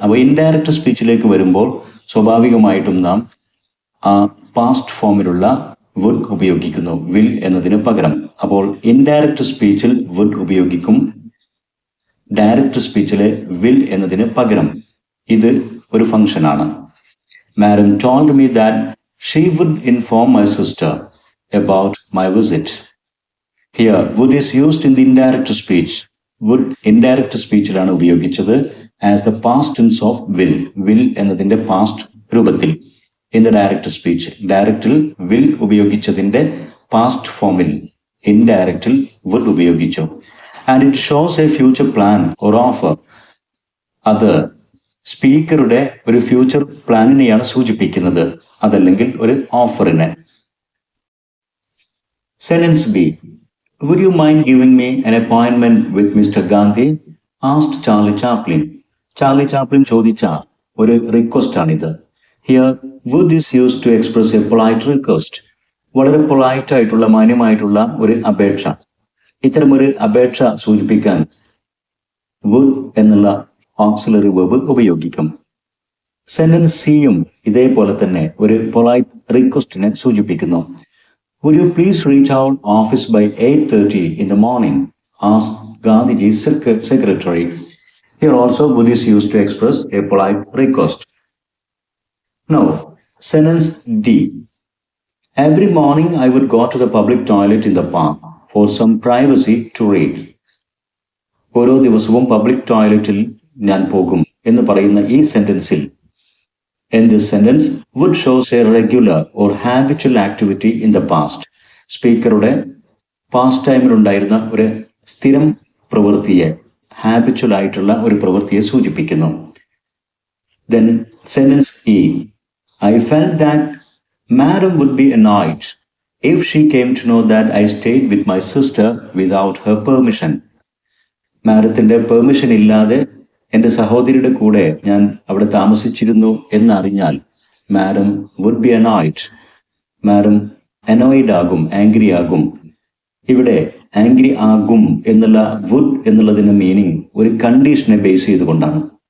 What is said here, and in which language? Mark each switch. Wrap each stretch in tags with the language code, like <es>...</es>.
<ml>അപ്പോൾ ഇൻഡയറക്റ്റ് സ്പീച്ചിലേക്ക് വരുമ്പോൾ സ്വാഭാവികമായിട്ടും നാം ആ പാസ്റ്റ് ഫോമിലുള്ള വുഡ് ഉപയോഗിക്കുന്നു വിൽ എന്നതിന് പകരം. അപ്പോൾ ഇൻഡയറക്റ്റ് സ്പീച്ചിൽ വുഡ് ഉപയോഗിക്കും, ഡയറക്റ്റ് സ്പീച്ചിലെ വിൽ എന്നതിന് പകരം. ഇത് ഒരു ഫംഗ്ഷനാണ്.</ml> <en>Madam told me that she would inform my sister about my visit. Here, would is used in the indirect speech. Would indirect</en> <ml>സ്പീച്ചിലാണ് ഉപയോഗിച്ചത്</ml> <en>as the past tense of will.</en> <ml>Will എന്നതിന്റെ past രൂപത്തിൽ.</ml> <en>In the direct speech,</en> <ml>ഡയറക്റ്റിൽ will ഉപയോഗിച്ചതിന്റെ past ഫോമിൽ ഇൻഡയറക്റ്റിൽ would ഉപയോഗിച്ചു.</ml> <en>And it shows a future plan or offer.</en> <ml>അത് സ്പീക്കറുടെ ഒരു future പ്ലാനിനെയാണ് സൂചിപ്പിക്കുന്നത്, അതല്ലെങ്കിൽ ഒരു ഓഫറിനെ. Sentence B.</ml> <en>Would you mind giving me an appointment with Mr. Gandhi? Asked Charlie Chaplin. Charlie Chaplin</en> <ml>ചോദിച്ച ഒരു റിക്വസ്റ്റ് ആണിത്.</ml> <en>Here, would is used to express a polite request.</en> <ml>വളരെ പൊളൈറ്റ് ആയിട്ടുള്ള മാന്യമായിട്ടുള്ള ഒരു അപേക്ഷ. ഇത്തരമൊരു അപേക്ഷ സൂചിപ്പിക്കാൻ വുഡ് എന്നുള്ള ഓക്സിലറി വെർബ് ഉപയോഗിക്കും. സെന്റൻസ് സിയും ഇതേപോലെ തന്നെ ഒരു പൊളൈറ്റ് റിക്വസ്റ്റിനെ സൂചിപ്പിക്കുന്നു.</ml> <en>Would you please reach our office by 8:30 in the morning? Asked Gandhiji's secretary. Here also would is used to express a polite request. Now, sentence D. Every morning I would go to the public toilet in the park for some privacy to read.</en> <ml>ഓരോ ദിവസവും public ടോയ്ലറ്റിൽ ഞാൻ പോകും എന്ന് പറയുന്ന ഈ സെന്റൻസിൽ</ml> <en>in this sentence would shows a regular or habitual activity in the past.</en> <ml>സ്പീക്കറുടെ past ടൈമിലുണ്ടായിരുന്ന ഒരു സ്ഥിരം പ്രവൃത്തിയെ, ഹാബിച്വൽ ആയിട്ടുള്ള ഒരു പ്രവൃത്തിയെ സൂചിപ്പിക്കുന്നു.</ml> <en>Then sentence E. I felt that Madam would be annoyed if she came to know that I stayed with my sister without her permission.</en> <ml>മാഡത്തിന്റെ permission ഇല്ലാതെ എൻ്റെ സഹോദരിയുടെ കൂടെ ഞാൻ അവിടെ താമസിച്ചിരുന്നു എന്നറിഞ്ഞാൽ madam</ml> <en>Would be annoyed.</en> <ml>Madam annoyed ആകും, angry ആകും. ഇവിടെ ആംഗ്രി ആകും എന്നുള്ള വുഡ് എന്നുള്ളതിന്റെ മീനിങ് ഒരു കണ്ടീഷനെ ബേസ് ചെയ്തുകൊണ്ടാണ്.</ml>